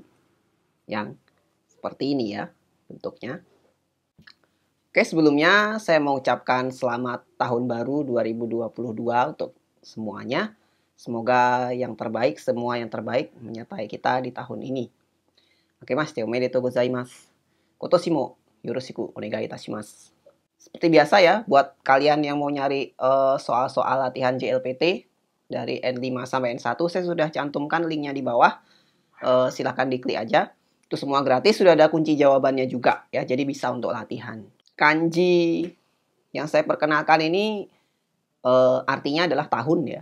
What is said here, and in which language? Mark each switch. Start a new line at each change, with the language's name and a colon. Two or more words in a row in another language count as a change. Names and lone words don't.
Indonesian: Yang seperti ini ya bentuknya. Oke, sebelumnya saya mau ucapkan selamat tahun baru 2022 untuk semuanya. Semoga yang terbaik, semua yang terbaik menyertai kita di tahun ini. Oke mas,
Japanese: おめでとうございます. 今年もよろしくお願いいたします.
Indonesian: Seperti biasa ya, buat kalian yang mau nyari soal-soal latihan JLPT dari N5 sampai N1, saya sudah cantumkan linknya di bawah. Silahkan diklik aja. Itu semua gratis, sudah ada kunci jawabannya juga ya, jadi bisa untuk latihan. Kanji yang saya perkenalkan ini artinya adalah tahun ya.